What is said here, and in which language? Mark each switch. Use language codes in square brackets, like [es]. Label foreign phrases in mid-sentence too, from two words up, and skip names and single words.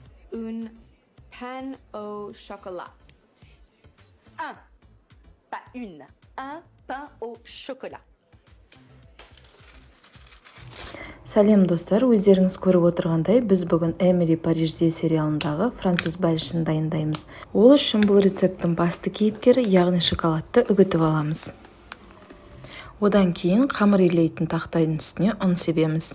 [fr] un pain au chocolat. Un, pas une. Un pain au chocolat. [kk] Сәлем достар, өздеріңіз көріп отырғандай, біз бүгін Эмили Парижде сериалындағы француз бәлішін дайындаймыз. Ол үшін бұл рецепттің басты кейіпкері, яғни шоколадты үгітіп аламыз. Одан кейін қамыр илейтін тақтайдың үстіне ұн себеміз.